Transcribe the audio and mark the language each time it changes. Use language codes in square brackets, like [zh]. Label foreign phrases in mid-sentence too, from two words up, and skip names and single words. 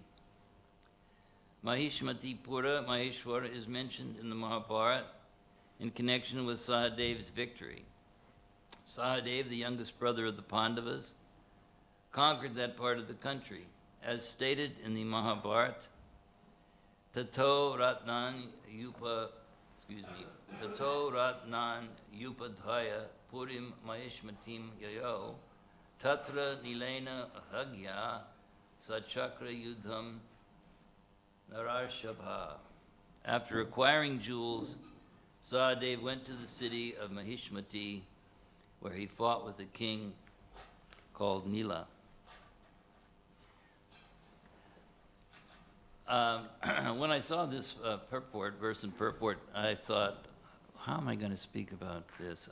[en] Mahishmatipura, Maheshwara, is mentioned in the Mahabharata in connection with Sahadev's victory. Sahadev, the youngest brother of the Pandavas, conquered that part of the country. As stated in the Mahabharata, [sa] ततो रत्नान् उपादाय पुरीं माहिष्मतीं ययौ तत्र नीलेन राज्ञा स चक्रे युद्धं नरर्षभ. [en] After acquiring jewels, Sahadev went to the city of Mahishmati, where he fought with a king called Nila. When I saw this verse and purport, I thought, how am I going to speak about this?